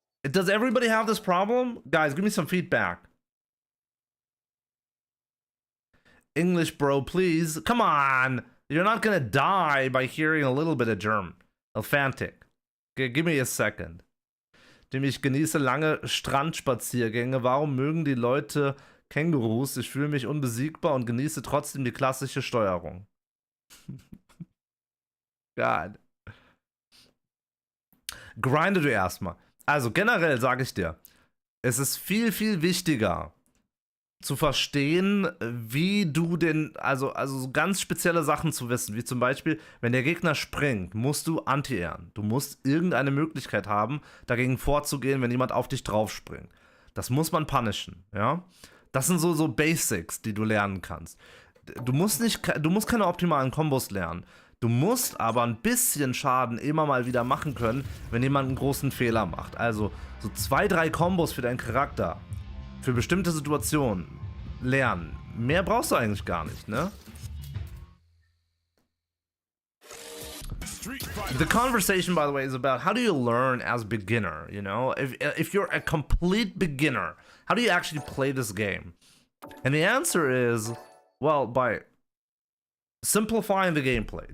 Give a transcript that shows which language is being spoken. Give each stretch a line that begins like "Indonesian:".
English: Does everybody have this problem? Guys, give me some feedback. English, bro, please. Come on! You're not gonna die by hearing a little bit of German. Alphantic. Okay, give me a second.
German: Ich genieße lange Strandspaziergänge. Warum mögen die Leute Kängurus? Ich fühle mich unbesiegbar und genieße trotzdem die klassische Steuerung. God. Grinde du erstmal. Also generell sage ich dir, es ist viel, viel wichtiger zu verstehen, wie du also so ganz spezielle Sachen zu wissen, wie zum Beispiel, wenn der Gegner springt, musst du anti-airen. Du musst irgendeine Möglichkeit haben, dagegen vorzugehen, wenn jemand auf dich drauf springt. Das muss man punishen, ja. Das sind so Basics, die du lernen kannst. Du musst keine optimalen Kombos lernen. Du musst aber ein bisschen Schaden immer mal wieder machen können, wenn jemand einen großen Fehler macht. Also so 2, 3 Kombos für deinen Charakter, für bestimmte Situationen lernen. Mehr brauchst du eigentlich gar nicht, ne?
English: The conversation, by the way, is about how do you learn as a beginner, you know? If you're a complete beginner, how do you actually play this game? And the answer is, well, by simplifying the gameplay.